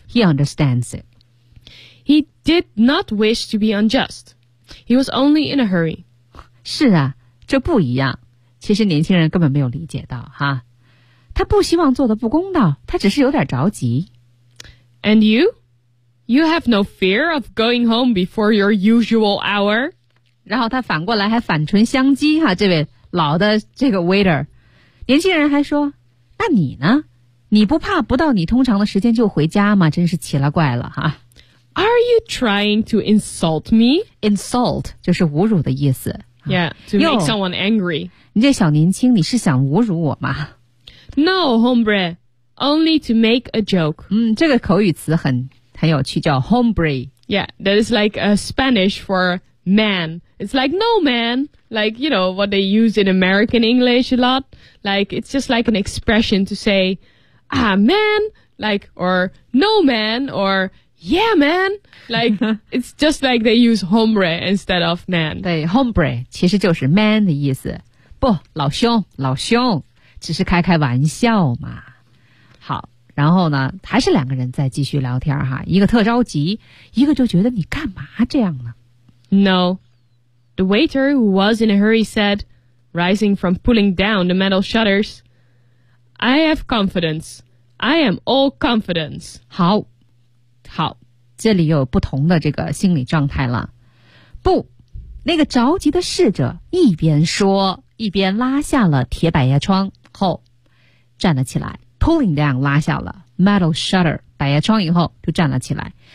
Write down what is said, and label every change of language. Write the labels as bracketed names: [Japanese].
[English] He understands it. He did not wish to be unjust. He was only in a hurry. [Chinese] 是啊，这不一样。其实年轻人根本没有理解到哈，他不希望做的不公道，他只是有点着急。 [English] And you? You have no fear of going home before your usual hour? [Chinese] 然后他反过来还反唇相讥哈，这位老的这个 waiter。年轻人还说，那你呢？你不怕不到你通常的时间就回家吗？真是奇了怪了哈。 [English] Are you trying to insult me? [Chinese] Insult 就是侮辱的意思。 [English] Yeah, to make someone angry. [Chinese] 你这小年轻，你是想侮辱我吗 [English] ？No, hombre, only to make a joke. [Chinese] 嗯，这个口语词很有趣，叫 hombre. [English] Yeah, that is like a Spanish for man. It's like no man. Like, you know, what they use in American English a lot. Like, it's just like an expression to say, ah, man, like, or no man, or yeah, man. Like, it's just like they use hombre instead of man. [Chinese] 对 ,hombre, 其实就是 man 的意思。不，老兄，老兄，只是开开玩笑嘛。好，然后呢，还是两个人在继续聊天哈。一个特着急，一个就觉得你干嘛这样呢 [English] ?No. The waiter, who was in a hurry, said, rising from pulling down the metal shutters, I have confidence. I am all confidence. [Chinese] 好，好，这里有不同的这个心理状态了。不，那个着急的侍者一边说，一边拉下了铁百叶窗后，站了起来 , [English] pulling down [Chinese] 拉下了 [English] metal shutter, [Chinese] 百叶窗以后就站了起来。